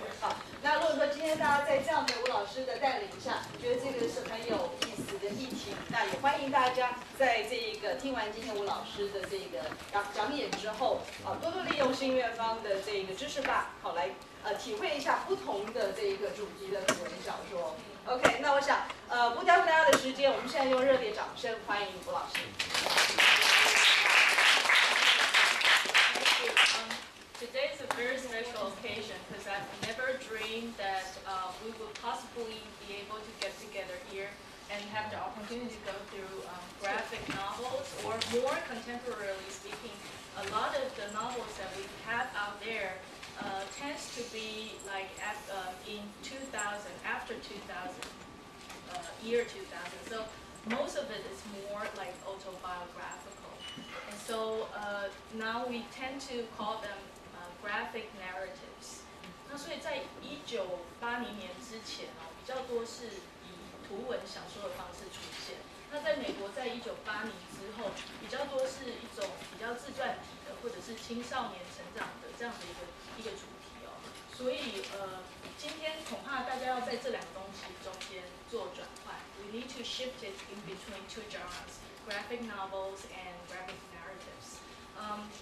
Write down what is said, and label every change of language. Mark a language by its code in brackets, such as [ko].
[zh] 好，那如果说今天大家在这样的吴老师的带领下，觉得这个是很有意思的议题，那也欢迎大家在这个听完今天吴老师的这个讲演之后，多多利用新院方的这个知识吧，好来体会一下不同的这一个主题的图文小说。 OK， 那我想不耽误大家的时间，我们现在用热烈掌声欢迎吴老师。 [en] Today is a very special occasion because I've never dreamed that we would possibly be able to get together here and have the opportunity to go through graphic novels, or more contemporarily speaking, a lot of the novels that we have out there tends to be like in 2000, after 2000, year 2000. So most of it is more like autobiographical. And so now we tend to call them graphic narratives. [zh] 那所以在1980年之前比较多是以图文小说的方式出现。那在美国，在1980之后，比较多是一种比较自传体的，或者是青少年成长的这样的一个主题哦。所以今天恐怕大家要在这两个东西中间做转换。 [en] We need to shift it in between two genres, graphic novels and graphic narratives.